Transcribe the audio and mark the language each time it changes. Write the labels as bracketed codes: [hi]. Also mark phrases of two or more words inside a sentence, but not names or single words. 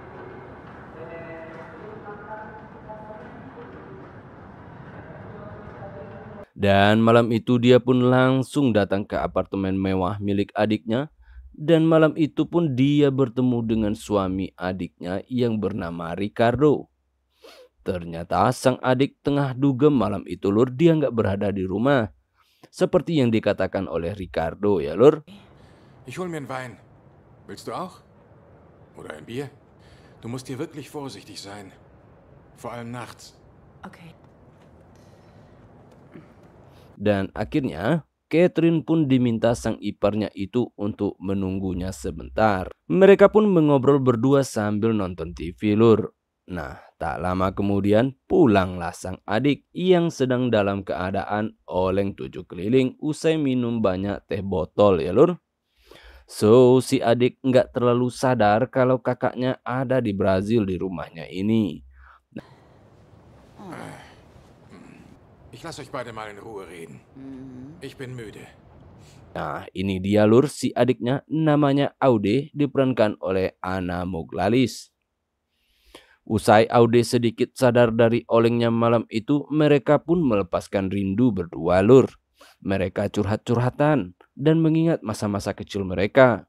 [id] Dan malam itu dia pun langsung datang ke apartemen mewah milik adiknya. Dan malam itu pun dia bertemu dengan suami adiknya yang bernama Ricardo. Ternyata sang adik tengah dugem malam itu Lur, dia nggak berada di rumah. Seperti yang dikatakan oleh Ricardo ya Lur. [de] Ich hol mir einen Wein. Willst du auch? Oder ein Bier? Du musst hier wirklich vorsichtig sein. Vor allem nachts. Okay. [id] Dan akhirnya Catherine pun diminta sang iparnya itu untuk menunggunya sebentar. Mereka pun mengobrol berdua sambil nonton TV Lur. Nah, tak lama kemudian pulanglah sang adik yang sedang dalam keadaan oleng 7 keliling usai minum banyak teh botol ya Lur. So, si adik nggak terlalu sadar kalau kakaknya ada di Brazil di rumahnya ini. [de] Ich lasse euch beide mal in Ruhe reden. Ich bin müde. [id] Nah, ini dia Lur, si adiknya namanya Aude, diperankan oleh Anna Mouglalis. Usai Aude sedikit sadar dari olengnya malam itu, mereka pun melepaskan rindu berdua Lur. Mereka curhat-curhatan dan mengingat masa-masa kecil mereka.